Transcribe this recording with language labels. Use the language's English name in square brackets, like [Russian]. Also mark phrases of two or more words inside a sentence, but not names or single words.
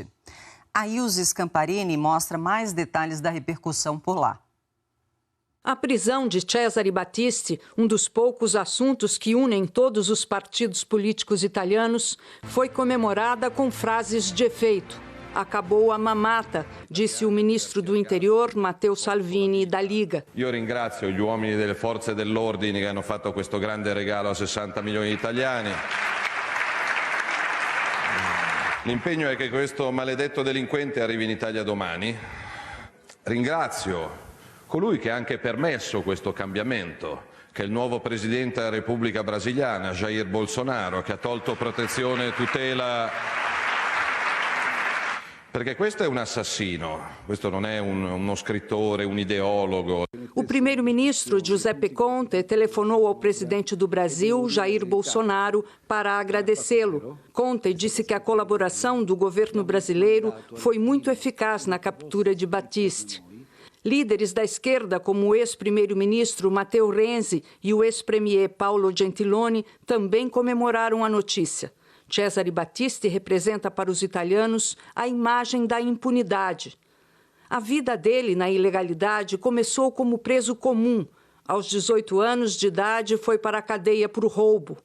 [Portuguese] A Ilse Scamparini mostra mais detalhes da repercussão por lá. A prisão de Cesare Battisti, um dos poucos assuntos que unem todos os partidos políticos italianos, foi comemorada com frases de efeito. Acabou a mamata, disse o ministro do Interior, Matteo Salvini, da Liga. [Italian] Io ringrazio gli uomini delle forze dell'ordine che hanno fatto questo grande regalo a 60 milioni di italiani. L'impegno è che questo maledetto delinquente arrivi in Italia domani. Ringrazio colui che ha anche permesso questo cambiamento, che è il nuovo presidente della Repubblica Brasiliana, Jair Bolsonaro, che ha tolto protezione e tutela. Perché questo è un assassino, questo non è uno scrittore, um ideólogo. [Portuguese] O primeiro-ministro Giuseppe Conte telefonou ao presidente do Brasil, Jair Bolsonaro, para agradecê-lo. Conte disse que a colaboração do governo brasileiro foi muito eficaz na captura de Battisti. Líderes da esquerda, como o ex-primeiro-ministro Matteo Renzi e o ex-premier Paolo Gentiloni, também comemoraram a notícia. Cesare Battisti representa para os italianos a imagem da impunidade. A vida dele na ilegalidade começou como preso comum. Aos 18 anos de idade, foi para a cadeia por roubo.